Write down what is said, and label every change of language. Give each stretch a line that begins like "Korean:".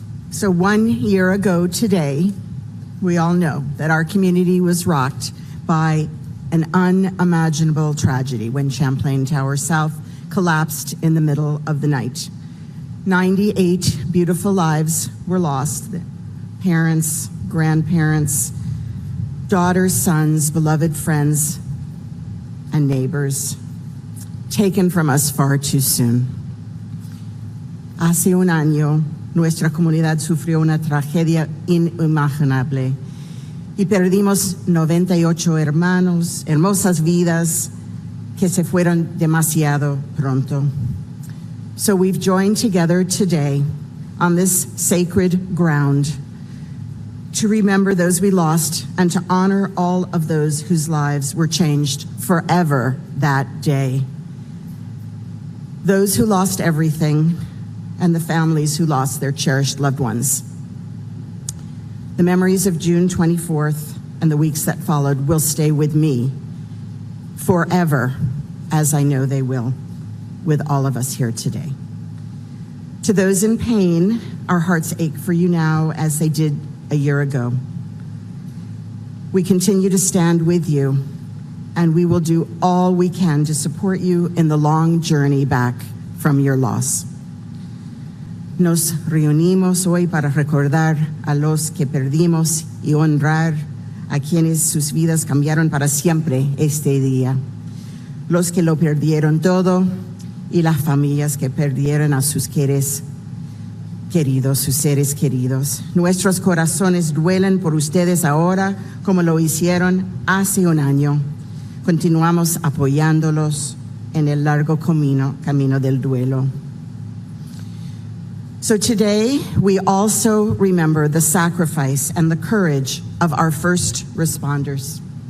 English: So 1 year ago today, we all know that our community was rocked by an unimaginable tragedy when Champlain Tower South collapsed in the middle of the night. 98 beautiful lives were lost. Parents, grandparents, daughters, sons, beloved friends, and neighbors, taken from us far too soon.
Spanish: Hace un año, nuestra comunidad sufrió una tragedia inimaginable y perdimos 98 hermanos, hermosas vidas que se fueron demasiado pronto.
English: So we've joined together today on this sacred ground to remember those we lost and to honor all of those whose lives were changed forever that day. Those who lost everything, and the families who lost their cherished loved ones. The memories of June 24th and the weeks that followed will stay with me forever, as I know they will with all of us here today. To those in pain, our hearts ache for you now as they did a year ago. We continue to stand with you, and we will do all we can to support you in the long journey back from your loss.
Spanish: Nos reunimos hoy para recordar a los que perdimos y honrar a quienes sus vidas cambiaron para siempre este día. Los que lo perdieron todo y las familias que perdieron a sus queridos, sus seres queridos. Nuestros corazones duelen por ustedes ahora como lo hicieron hace un año. Continuamos apoyándolos en el largo camino del duelo.
English: So today, we also remember the sacrifice and the courage of our first responders.